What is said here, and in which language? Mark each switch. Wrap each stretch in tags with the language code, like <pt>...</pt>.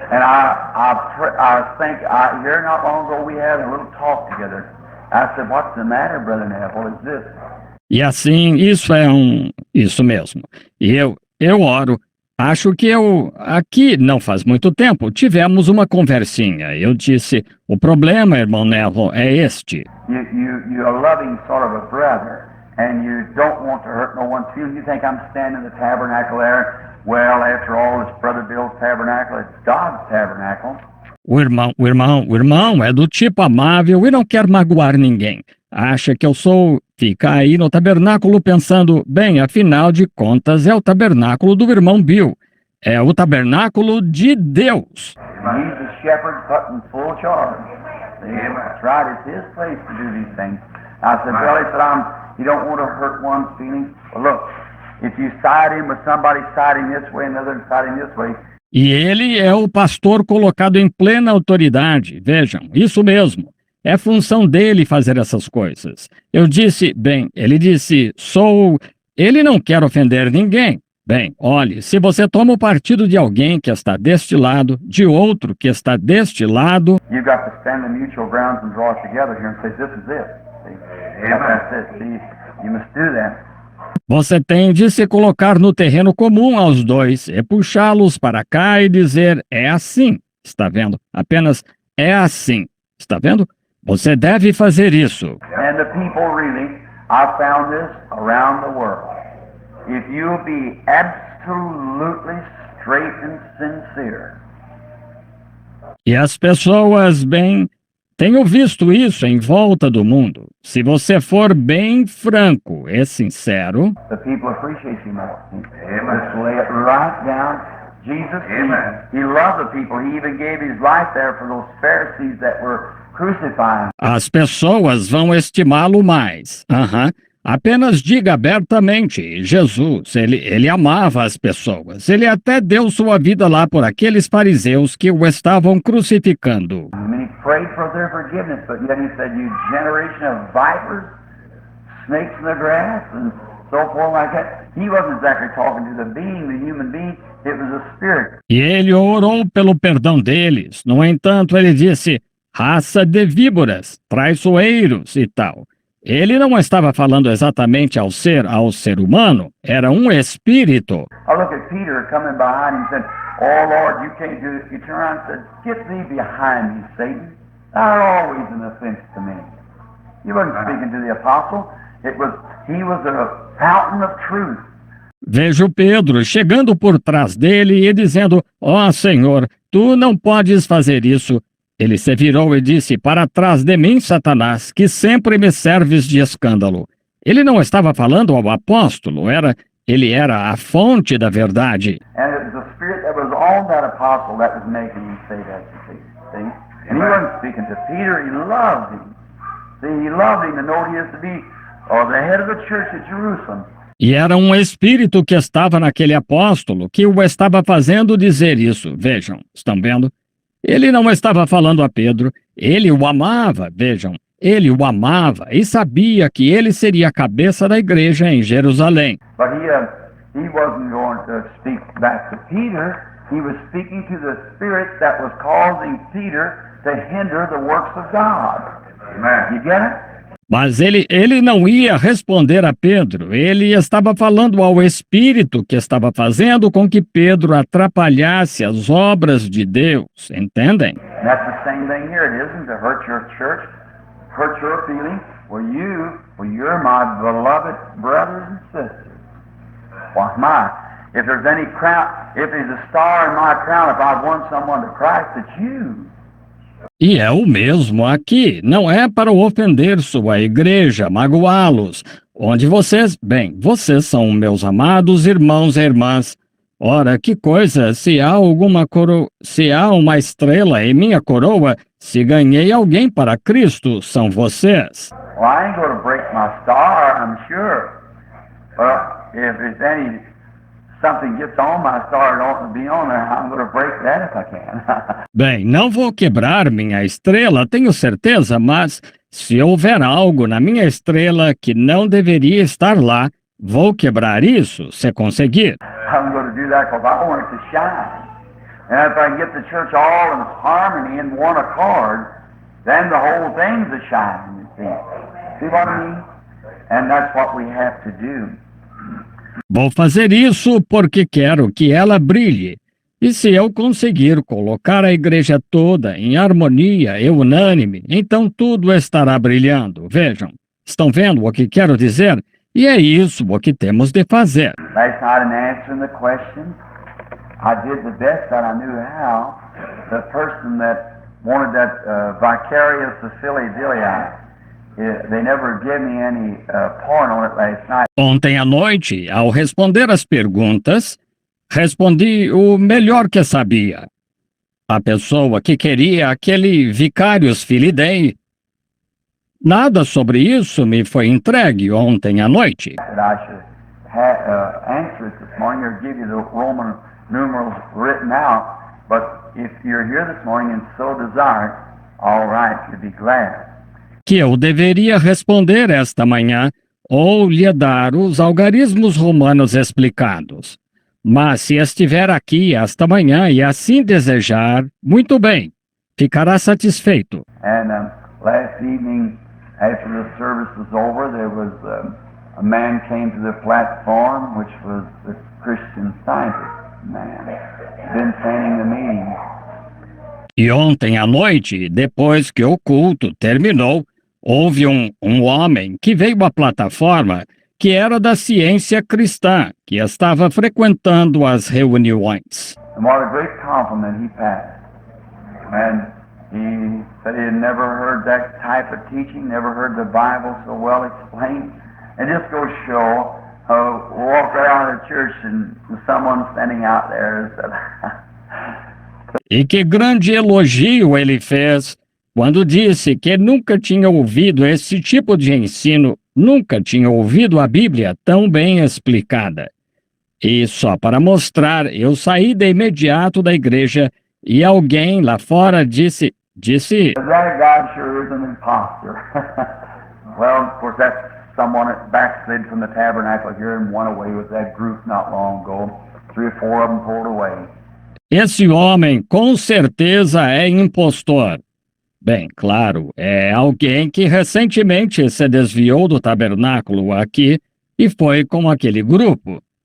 <en>And I think here not long ago we had a little talk together. I said, "What's the matter, Brother Neville? Is this?"</en> <pt>E assim, isso mesmo. E eu oro. Acho que aqui, não faz muito tempo, tivemos uma conversinha. Eu disse, o problema, irmão Neville, é este.</pt> <en>You're a loving sort of a brother, and you don't want to hurt no one's feelings. You think I'm standing in the tabernacle there. Well, after all, it's Brother Bill's tabernacle. It's God's tabernacle.</en> <pt>O irmão é do tipo amável e não quer magoar ninguém. Acha que eu fica aí no tabernáculo pensando, bem, afinal de contas é o tabernáculo do irmão Bill. É o tabernáculo de Deus.</pt> <en>And he's the shepherd put in full charge. That's right, it's his place to do these things. I said, well, he said, you don't want to hurt one's feelings. Well, look, if you side him with somebody siding this way and another siding this way.</en> <pt>E ele é o pastor colocado em plena autoridade. Vejam, isso mesmo. É função dele fazer essas coisas. Eu disse, bem, ele disse, ele não quer ofender ninguém. Bem, olhe, se você toma o partido de alguém que está deste lado, de outro que está deste lado,</pt> <en>You've got to stand the mutual grounds and draw it together here and say, this is it. See? That's it. See, you must do that.</en> <pt>você tem de se colocar no terreno comum aos dois e puxá-los para cá e dizer, é assim. Está vendo? Apenas é assim. Está vendo? Você deve fazer isso.</pt> <en>And the people really, I found this around the world. If you'll be absolutely straight and sincere.</en> <pt>E as pessoas, bem, tenho visto isso em volta do mundo. Se você for bem franco e sincero,</pt> <en>The people appreciate you more. Just lay it right down. Jesus, he loved the people. He even gave his life there for those Pharisees that were crucifying.</en> <pt>as pessoas vão estimá-lo mais. Apenas diga abertamente, Jesus, ele amava as pessoas. Ele até deu sua vida lá por aqueles fariseus que o estavam crucificando.</pt> <en>I mean, he prayed for their forgiveness, but yet he said, you generation of vipers, snakes in the grass, and so forth like that. He wasn't exactly talking to the being, the human being. It was a spirit.</en> <pt>E ele orou pelo perdão deles. No entanto, ele disse, raça de víboras, traiçoeiros e tal. Ele não estava falando exatamente ao ser humano, era um espírito.</pt> <en>I look at Peter coming behind him and said, oh Lord, you can't do this. He turned around and said, get thee behind me, Satan. Thou art always an offense to me. He wasn't speaking to the apostle. He was a fountain of truth.</en> <pt>Vejo Pedro chegando por trás dele e dizendo, ó Senhor, tu não podes fazer isso. Ele se virou e disse, para trás de mim, Satanás, que sempre me serves de escândalo. Ele não estava falando ao apóstolo, ele era a fonte da verdade.</pt> <en>And it was the spirit that was on that apostle that was making him say that. See? And he wasn't speaking to Peter, he loved him. See, he loved him to know he is to be the head of the church at Jerusalem.</en> <pt>E era um espírito que estava naquele apóstolo que o estava fazendo dizer isso. Vejam, estão vendo? Ele não estava falando a Pedro, ele o amava, vejam, ele o amava e sabia que ele seria a cabeça da igreja em Jerusalém.</pt> <en>But he wasn't going to speak back to Peter. He was speaking to the spirit that was causing Peter to hinder the works of God. Amen. You get it?</en> <pt>Mas ele não ia responder a Pedro, ele estava falando ao Espírito que estava fazendo com que Pedro atrapalhasse as obras de Deus, entendem?</pt> <en>And that's the same thing here. It isn't to hurt your church, hurt your feelings. You're my beloved brothers and sisters. Why, if there's any crown, if there's a star in my crown, if I've won someone to Christ, it's you.</en> <pt>E é o mesmo aqui, não é para ofender sua igreja, magoá-los, onde vocês são meus amados irmãos e irmãs. Ora, que coisa, se há uma estrela em minha coroa, se ganhei alguém para Cristo, são vocês.</pt> <en>Well, I ain't going to break my star, I'm sure. But if there's something gets on my star and ought to be on there, I'm going to break that if I can.</en> <pt>Bem, não vou quebrar minha estrela, tenho certeza, mas se houver algo na minha estrela que não deveria estar lá, vou quebrar isso, se conseguir.</pt> <en>I'm going to do that because I want it to shine. And if I can get the church all in harmony in one accord, then the whole thing's a shining, you see. See what I mean? And that's what we have to do.</en> <pt>Vou fazer isso porque quero que ela brilhe. E se eu conseguir colocar a igreja toda em harmonia e unânime, então tudo estará brilhando. Vejam, estão vendo o que quero dizer? E é isso o que temos de fazer.</pt> <en>Last night, in answering the question, I did the best that I knew how. The person that wanted that vicarious Philly-Dilly, they never gave me any point on it last night.</en> <pt>Ontem à noite, ao responder as perguntas, respondi o melhor que sabia. A pessoa que queria aquele Vicarious Filidae, nada sobre isso me foi entregue ontem à noite.</pt> <en>That I should answer it this morning or give you the Roman numerals written out. But if you're here this morning and so desire, all right, you'd be glad.</en> <pt>Que eu deveria responder esta manhã ou lhe dar os algarismos romanos explicados. Mas se estiver aqui esta manhã e assim desejar, muito bem, ficará satisfeito.</pt> <en>And last evening, after the service was over, there was a man came to the platform, which was the Christian Scientist man, been planning the meeting.</en> <pt>E ontem à noite, depois que o culto terminou, houve um homem que veio à plataforma que era da ciência cristã, que estava frequentando as reuniões.</pt> <en>And what a great compliment he passed. And he said he had never heard that type of teaching, never heard the Bible so well explained. And just goes to show, walk around the church and someone standing out there and said,</en> <pt>E que grande elogio ele fez quando disse que nunca tinha ouvido esse tipo de ensino, nunca tinha ouvido a Bíblia tão bem explicada. E só para mostrar, eu saí de imediato da igreja e alguém lá fora disse,</pt> <en>that guy sure is an imposter. Well, of course, that's someone that backslid from the tabernacle here and went away with that group not long ago. 3 or 4 of them pulled away.</en> <pt>esse homem com certeza é impostor. Bem, claro, é alguém que recentemente se desviou do tabernáculo aqui e foi com aquele grupo.</pt>